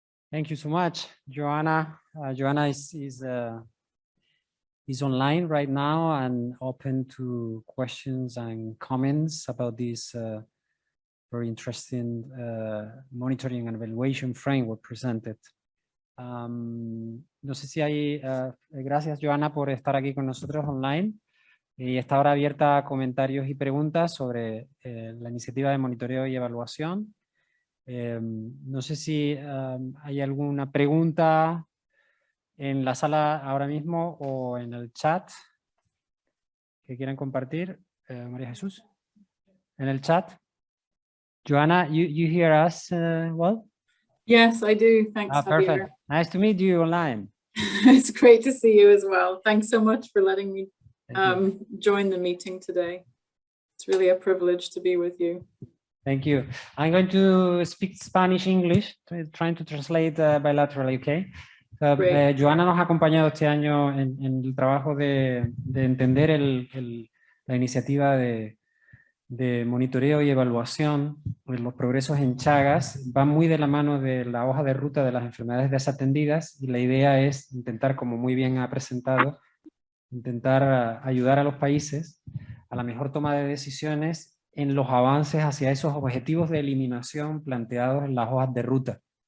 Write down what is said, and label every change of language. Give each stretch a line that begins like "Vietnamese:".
English: Thank you so much, Joanna. Joanna is online right now and open to questions and comments about this very interesting monitoring and evaluation framework presented.
Spanish: No sé si hay, gracias Joanna por estar aquí con nosotros online y está ahora abierta a comentarios y preguntas sobre la iniciativa de monitoreo y evaluación. No sé si hay alguna pregunta en la sala ahora mismo o en el chat que quieran compartir.
English: María Jesús,
Spanish: en el chat.
English: Joanna, you hear us well? Yes, I do. Thanks, Javier. Perfect. Nice to meet you online. It's great to see you as well. Thanks so much for letting me join the meeting today. It's really a privilege to be with you. Thank you. I'm going to speak Spanish, English, trying to translate bilaterally, okay?
Spanish: Joanna nos ha acompañado este año en el trabajo de entender la iniciativa de monitoreo y evaluación de los progresos en Chagas. Va muy de la mano de la hoja de ruta de las enfermedades desatendidas y la idea es intentar, como muy bien ha presentado, intentar ayudar a los países a la mejor toma de decisiones en los avances hacia esos objetivos de eliminación planteados en las hojas de ruta.